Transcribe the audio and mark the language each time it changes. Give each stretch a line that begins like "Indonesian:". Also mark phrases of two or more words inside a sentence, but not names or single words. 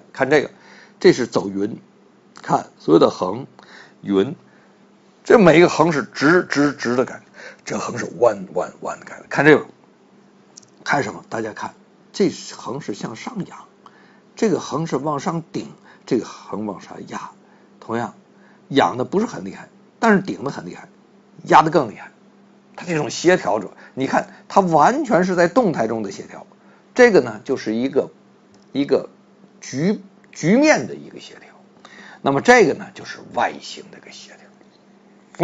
Chinese: 看這是走勻，看所有的橫勻，這每一個橫是直的感覺，這橫是彎的感觉。看這個，看什麼？大家看，這橫是向上仰，這個橫是往上頂，這個橫往上壓。同樣仰的不是很厲害，但是頂的很厲害，壓的更厲害。它這種協調者，你看它完全是在動態中的協調。這個呢就是一個局面的一個協調，那麼這個呢就是外形的一個協調。